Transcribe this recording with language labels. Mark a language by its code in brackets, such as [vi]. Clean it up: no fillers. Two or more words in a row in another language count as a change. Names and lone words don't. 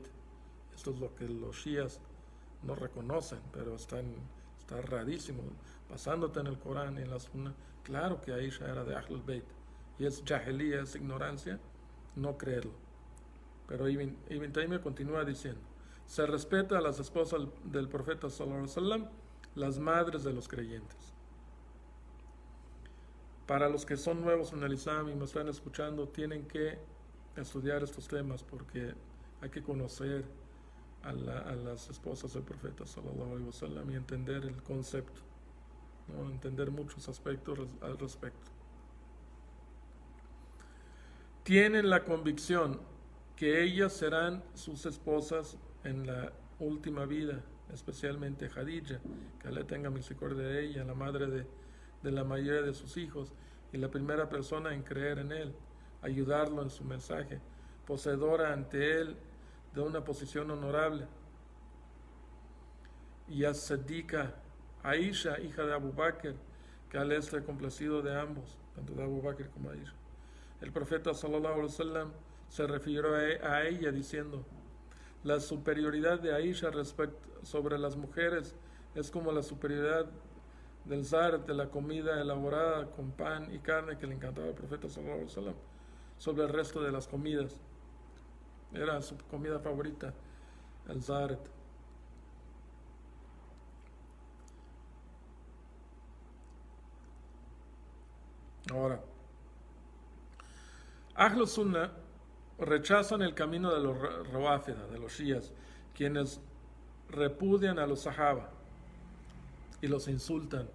[es] Esto es lo que los shias no reconocen, pero está rarísimo. Basándote en el Corán y en la Sunna, claro que Aisha era de [ar] أهل البيت. [es] Y es jahiliya, es ignorancia, no creerlo. Pero Ibn Taymiyyah continúa diciendo, se respeta a las esposas del profeta [ar] صلى الله عليه وسلم, [es] las madres de los creyentes. Para los que son nuevos en el Islam y me están escuchando, tienen que estudiar estos temas porque hay que conocer a las esposas del profeta [ar] صلى الله عليه وسلم [es] y entender el concepto, ¿no? Entender muchos aspectos al respecto. Tienen la convicción que ellas serán sus esposas en la última vida, especialmente Khadija, que Allah tenga misericordia de ella, la madre de la mayoría de sus hijos y la primera persona en creer en él, ayudarlo en su mensaje, poseedora ante él de una posición honorable. Y a Siddiqa, Aisha, hija de Abu Bakr, que Allah esté complacido de ambos, tanto de Abu Bakr como Aisha. El profeta [ar] صلى الله عليه وسلم [es] se refirió a ella diciendo, la superioridad de Aisha sobre las mujeres es como la superioridad del zar, de la comida elaborada con pan y carne que le encantaba al profeta [ar] صلى الله عليه وسلم, [es] sobre el resto de las comidas. Era su comida favorita, el zaret. Ahora, [ar] أهل السنة [es] rechazan el camino de los Rawafida, de los Shías, quienes repudian a los Sahaba y los insultan.